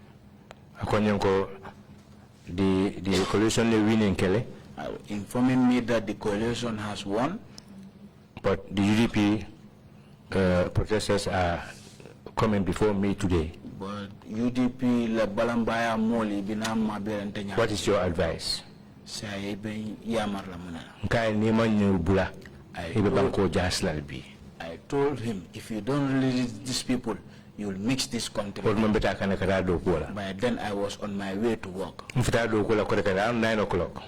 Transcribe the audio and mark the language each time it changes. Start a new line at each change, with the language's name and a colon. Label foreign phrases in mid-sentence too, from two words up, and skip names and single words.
English: The coalition is winning, Kelly. Informing me that the coalition has won. But the UDP protesters are coming before me today.
Mandingo: But UDP la balambaya moli binama berentenya.
English: What is your advice? I told him, if you don't release these people, you'll mix this country. By then I was on my way to work. Around 9 o'clock.